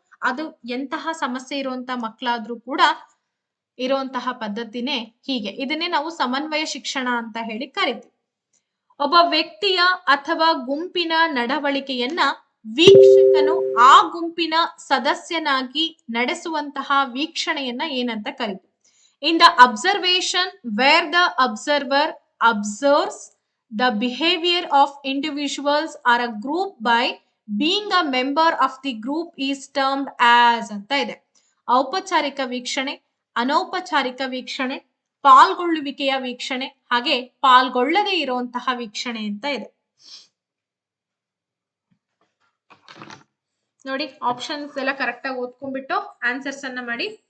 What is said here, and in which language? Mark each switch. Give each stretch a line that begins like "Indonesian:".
Kannada: ಅದು ಎಂತಹ ಸಮಸ್ಯೆ ಇರುವಂತಹ ಮಕ್ಕಳಾದ್ರೂ ಕೂಡ ಇರುವಂತಹ ಪದ್ಧತಿನೇ ಹೀಗೆ. ಇದನ್ನೇ ನಾವು ಸಮನ್ವಯ ಶಿಕ್ಷಣ ಅಂತ ಹೇಳಿ ಕರಿತೀವಿ. ಒಬ್ಬ ವ್ಯಕ್ತಿಯ ಅಥವಾ ಗುಂಪಿನ ನಡವಳಿಕೆಯನ್ನ ವೀಕ್ಷಕನು ಆ ಗುಂಪಿನ ಸದಸ್ಯನಾಗಿ ನಡೆಸುವಂತಹ ವೀಕ್ಷಣೆಯನ್ನ ಏನಂತ ಕರಿತೀವಿ.
English: In the observation where the observer observes the behavior of individuals or a group by being a member of the group is termed as
Kannada: ಅಂತ ಇದೆ. ಔಪಚಾರಿಕ ವೀಕ್ಷಣೆ, ಅನೌಪಚಾರಿಕ ವೀಕ್ಷಣೆ, ಪಾಲ್ಗೊಳ್ಳುವಿಕೆಯ ವೀಕ್ಷಣೆ, ಹಾಗೆ ಪಾಲ್ಗೊಳ್ಳದೇ ಇರುವಂತಹ ವೀಕ್ಷಣೆ ಅಂತ ಇದೆ. ನೋಡಿ, ಆಪ್ಷನ್ಸ್ ಎಲ್ಲ ಕರೆಕ್ಟ್ ಆಗಿ ಓದ್ಕೊಂಡ್ಬಿಟ್ಟು ಆನ್ಸರ್ಸ್ ಅನ್ನ ಮಾಡಿ.